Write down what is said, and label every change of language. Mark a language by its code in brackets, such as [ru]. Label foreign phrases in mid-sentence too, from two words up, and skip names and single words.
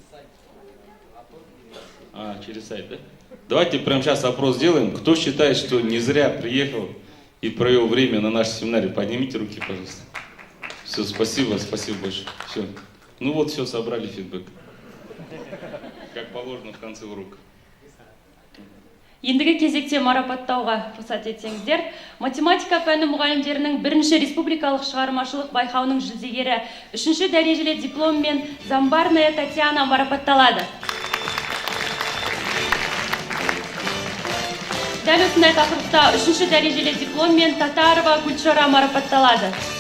[ru] Через сайт, да? Давайте прямо сейчас опрос сделаем. Кто считает, что не зря приехал и провел время на нашем семинаре? Поднимите руки, пожалуйста. Все, спасибо большое. Все. Ну вот, все, собрали фидбэк. Как положено в конце урока. [kk] Ендігі кезекте марапаттауға рұқсат етсеңіздер, математика пәні мұғалімдерінің бірінші республикалық шығармашылық байқауының жүлдегері 3-ші дәрежелі дипломмен Замбарная Татьяна марапатталады. Дәл осындай тақырыпта 3-ші дәрежелі дипломмен Татарова Гүлшара марапатталады.